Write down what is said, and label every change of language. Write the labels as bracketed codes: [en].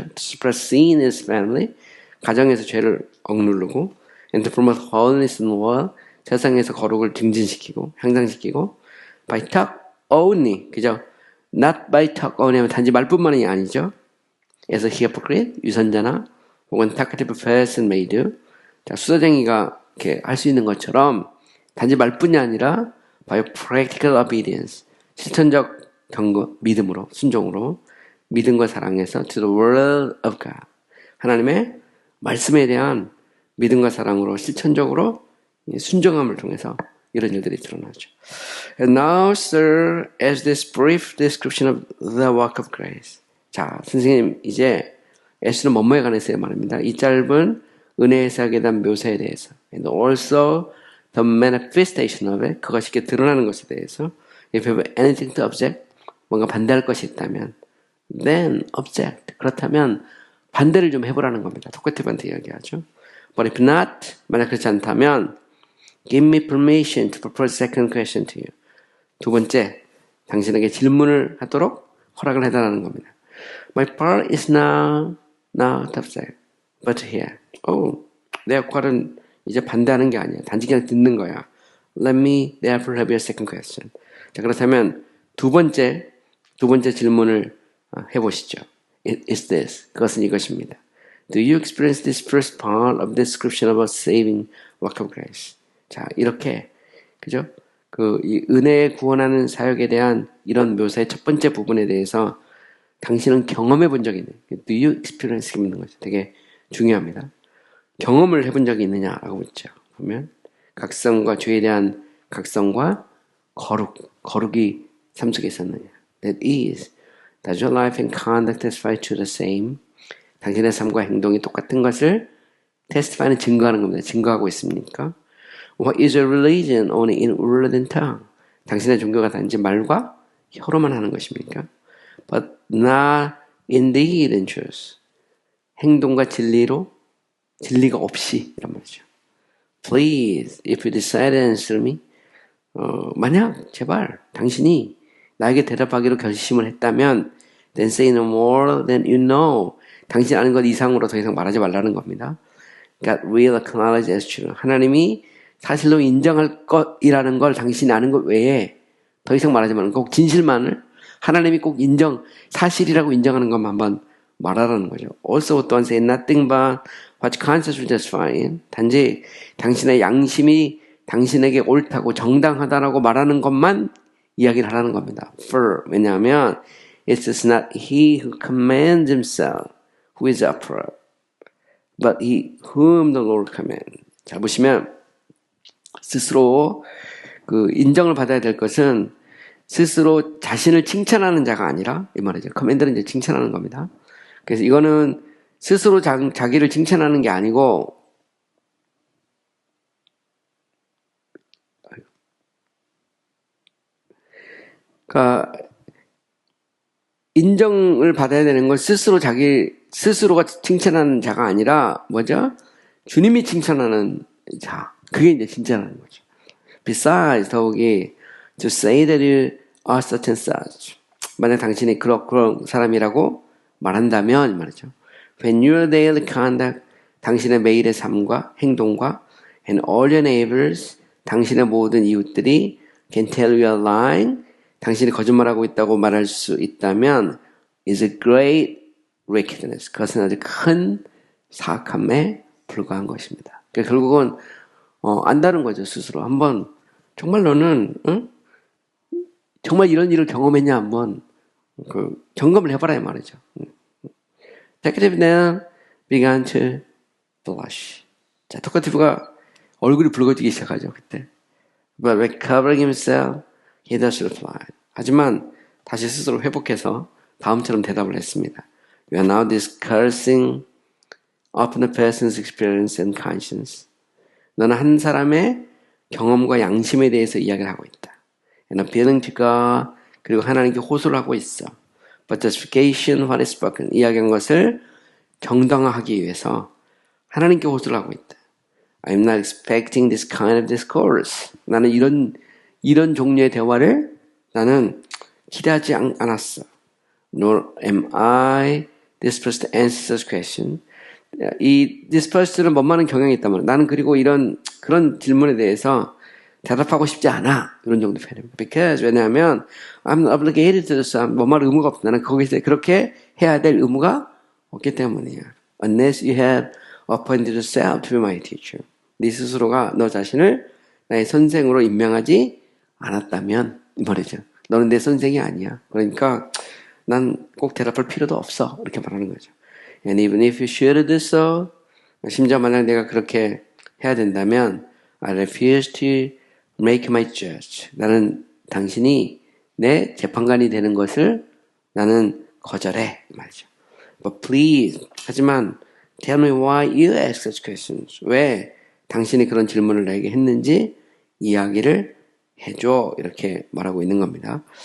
[en] To suppress sin in his family. [ko] 가정에서 죄를 억누르고 [en] and to promote holiness in the world. [ko] 세상에서 거룩을 증진시키고 향상시키고 [en] by talk only. [ko] 그죠? [en] Not by talk only [ko] 하면 단지 말뿐만이 아니죠. [en] As a hypocrite, [ko] 유선자나 혹은 [en] talkative person may do. [ko] 자, 수다쟁이가 이렇게 할 수 있는 것처럼 단지 말뿐이 아니라 [en] by practical obedience. [ko] 실천적 경고, 믿음으로, 순종으로, 믿음과 사랑에서 [en] to the word of God. [ko] 하나님의 말씀에 대한 믿음과 사랑으로 실천적으로 순종함을 통해서 이런 일들이 드러나죠. [en] And now, sir, as this brief description of the work of grace. [ko] 자, 선생님, 이제 예수는 뭐뭐에 관해서 말합니다. 이 짧은 은혜의 사역에 대한 묘사에 대해서. [en] And also the manifestation of it. [ko] 그것이 이렇게 드러나는 것에 대해서. [en] If you have anything to object, [ko] 뭔가 반대할 것이 있다면, [en] then object. [ko] 그렇다면 반대를 좀 해보라는 겁니다. 토커티브한테 이야기하죠. [en] But if not, [ko] 만약 그렇지 않다면, [en] give me permission to propose a second question to you. [ko] 두 번째, 당신에게 질문을 하도록 허락을 해달라는 겁니다. [en] My part is now not object, but here. [ko] 내 역할은 이제 반대하는 게 아니야. 단지 그냥 듣는 거야. [en] Let me therefore have your second question. [ko] 자, 그렇다면 두 번째 질문을 해보시죠. [en] Is this? [ko] 그것은 이것입니다. [en] Do you experience this first part of the description about saving work of grace? [ko] 자, 이렇게, 그죠? 이 은혜에 구원하는 사역에 대한 이런 묘사의 첫 번째 부분에 대해서 당신은 경험해 본 적이 있는, [en] do you experience [ko] 있는 거죠. 되게 중요합니다. 경험을 해본 적이 있느냐라고 묻죠. 보면, 각성과 죄에 대한 각성과 거룩이 삶 속에 있었느냐. [en] That is, does your life and conduct testify to the same? [ko] 당신의 삶과 행동이 똑같은 것을 testify는 증거하는 겁니다. 증거하고 있습니까? [en] What is your religion only in word and tongue? [ko] 당신의 종교가 단지 말과 혀로만 하는 것입니까? [en] But not in deed and truth. [ko] 행동과 진리가 없이 이란 말이죠. [en] Please, if you decide to answer me, [ko] 만약 제발 당신이 나에게 대답하기로 결심을 했다면 [en] then say no more than you know. [ko] 당신 아는 것 이상으로 더 이상 말하지 말라는 겁니다. [en] God will acknowledge as true. [ko] 하나님이 사실로 인정할 것이라는 걸 당신이 아는 것 외에 더 이상 말하지 말라는 꼭 진실만을 하나님이 꼭 사실이라고 인정하는 것만 한번 말하라는 거죠. [en] Also don't say nothing but what conscience will justify. [ko] 단지 당신의 양심이 당신에게 옳다고 정당하다라고 말하는 것만 이야기를 하라는 겁니다. [en] For, [ko] 왜냐하면 [en] it is not he who commands himself who is upright, but he whom the Lord commands. [ko] 자, 보시면 스스로 인정을 받아야 될 것은 스스로 자신을 칭찬하는 자가 아니라 이 말이죠. 커맨드는 이제 칭찬하는 겁니다. 그래서 이거는 스스로 자기를 칭찬하는 게 아니고 그러니까 인정을 받아야 되는 건 스스로가 칭찬하는 자가 아니라 뭐죠? 주님이 칭찬하는 자. 그게 이제 칭찬하는 거죠. [en] Besides, [ko] 더욱이 [en] to say that you are such and such. [ko] 만약 당신이 그런 사람이라고 말한다면 말이죠. [en] When your daily conduct, [ko] 당신의 매일의 삶과 행동과 [en] and all your neighbors, [ko] 당신의 모든 이웃들이 [en] can tell you are lying, [ko] 당신이 거짓말하고 있다고 말할 수 있다면 [en] is a great wickedness. [ko] 그것은 아주 큰 사악함에 불과한 것입니다. 그러니까 결국은 안다는 거죠. 스스로 한번 정말 너는 정말 이런 일을 경험했냐 한번 점검을 해봐라 이 말이죠. [en] Talkative then began to blush. [ko] 자, 토커티브가 얼굴이 붉어지기 시작하죠. 그때. [en] But recovering himself, he thus replied. [ko] 하지만 다시 스스로 회복해서 다음처럼 대답을 했습니다. [en] We are now discussing upon a person's experience and conscience. [ko] 너는 한 사람의 경험과 양심에 대해서 이야기를 하고 있다. [en] And appealing to God, [ko] 그리고 하나님께 호소를 하고 있어. [en] but justification what is spoken. [ko] 이야기한 것을 정당화하기 위해서 하나님께 호소를 하고 있다. [en] I'm not expecting this kind of discourse. [ko] 나는 이런 종류의 대화를 나는 기대하지 않았어. [en] Nor am I disposed to answer such question. [ko] 이 disposed는 뭐만한 경향이 있단 말이야. 나는 그리고 그런 질문에 대해서 대답하고 싶지 않아. 이런 정도 표현입니다. [en] Because [ko] 왜냐하면 [en] I'm obligated to do some. [ko] 뭐만 의무가 없어. 나는 거기서 그렇게 해야 될 의무가 없기 때문이야. [en] Unless you have appointed yourself to be my teacher. [ko] 네 스스로가 너 자신을 나의 선생으로 임명하지 않았다면 이 말이죠. 너는 내 선생이 아니야. 그러니까 난 꼭 대답할 필요도 없어. 이렇게 말하는 거죠. [en] And even if you should do so, [ko] 심지어 만약 내가 그렇게 해야 된다면 [en] I refuse to make my judge. [ko] 나는 당신이 내 재판관이 되는 것을 나는 거절해. 이 말이죠. [en] But please, [ko] 하지만 [en] tell me why you ask such questions. [ko] 왜 당신이 그런 질문을 나에게 했는지 이야기를 해줘. 이렇게 말하고 있는 겁니다.